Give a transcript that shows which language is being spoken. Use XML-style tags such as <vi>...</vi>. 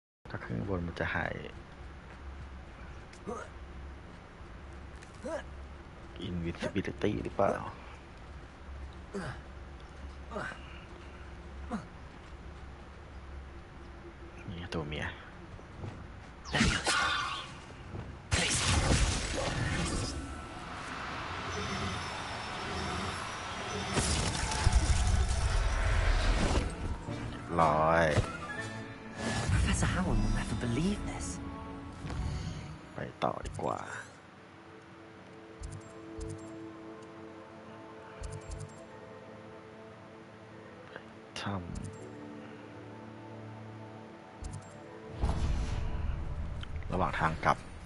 <th>ถ้าขึ้นบนมันจะหาย invisibility หรือเปล่านี่ตัวเมียร้อย</th> <en>Professor Howard will never believe this.</en> <th>ไปต่อดีกว่าทำระหว่างทางกลับ</th>